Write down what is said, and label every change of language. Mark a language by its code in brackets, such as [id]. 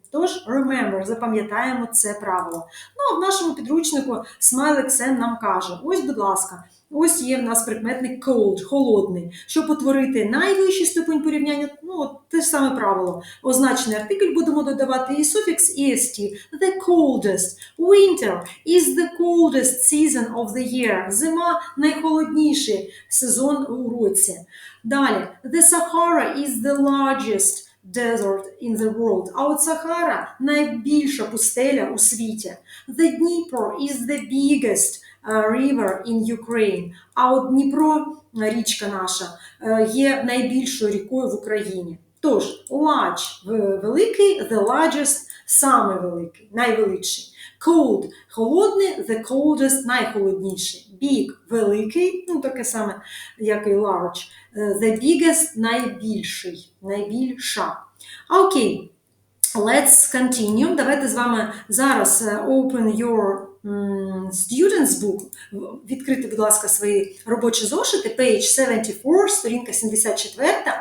[uk] Тож, remember, запам'ятаємо це правило. Ну, а в нашому підручнику Смайлик Сем нам каже, ось, будь ласка, ось є в нас прикметник cold, холодний. Щоб утворити найвищий ступень порівняння, ну, те ж саме правило. Означений артикль будемо додавати і суфікс «est». [en] The coldest. Winter is the coldest season of the year. [uk] Зима – найхолодніший сезон у році. Далі. [en] The Sahara is the largest desert in the world. [uk] А от Сахара – найбільша пустеля у світі. [en] The Dnieper is the biggest river in Ukraine. [uk] А от Дніпро, річка наша, є найбільшою рікою в Україні. Тож, large – великий, the largest – самий великий, найвеличший. [en] Cold – холодний, the coldest – найхолодніший. [uk] Big – великий, ну таке саме, як і large. [en] The biggest – найбільший, найбільша. [uk] Окей, [en] let's continue. [uk] Давайте з вами зараз [en] open your students book. [uk] Відкрити, будь ласка, свої робочі зошити. [en] Page 74, [uk] сторінка 74.